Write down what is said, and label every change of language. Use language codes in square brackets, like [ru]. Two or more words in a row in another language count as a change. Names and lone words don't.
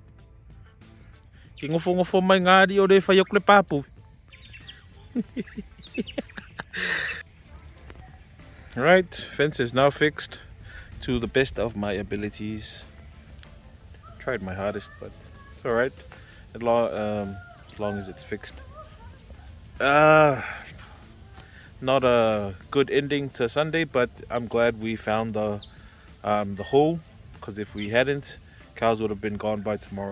[en] Kingofo mai ngadi o de fayok le papu. Alright, fence is now fixed to the best of my abilities. Tried my hardest, but it's alright. As long as it's fixed. Not a good ending to Sunday, but I'm glad we found the hole, because if we hadn't, cows would have been gone by tomorrow.